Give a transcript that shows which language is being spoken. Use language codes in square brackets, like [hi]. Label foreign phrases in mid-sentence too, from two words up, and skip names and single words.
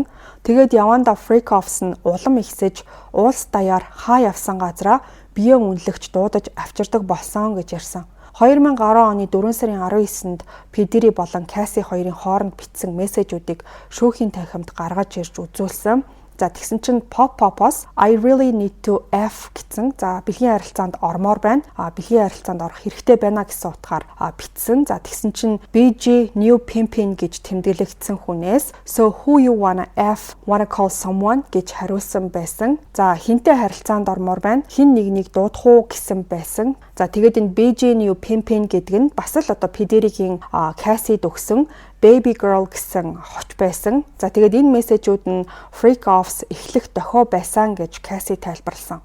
[mn] Тэгээд явандаа [en] freak offs [mn] нь улам ихсэж уулс даяар хаа явсан газраа биеэ үнэлэгч дуудаж авчирдаг болсон гэж ярьсан. 2010 оны 4 сарын 19-нд Pediri болон Cassie хоёрын хооронд бичсэн мессежүүдийг шүүхийн танхимд гаргаж ирж үзүүлсэн. За тэгсэн чинь Pop-Pop-оос [en] I really need to F [mn] гэсэн. За бэлгийн харилцаанд ормоор байна. Бэлгийн харилцаанд орох хэрэгтэй байна гэсэн утгаар бичсэн. За тэгсэн чинь BG New Pimpin гэж тэмдэглэгдсэн хүнээс [en] So who you wanna call someone [mn] гэж хариулсан байсан. За хинтэй харилцаанд ормоор байна. Хин нэгнийг дуудах уу гэсэн байсан. За тэгээд энэ BG New Pimpin гэдэг нь бас л одоо Pediri-гийн Cassie өгсөн Baby Girl гэсэн хоч байсан. За тэгээд энэ мессежүүд нь [en] freak offs [mn] эхлэх дохио байсан гэж Cassie тайлбарласан.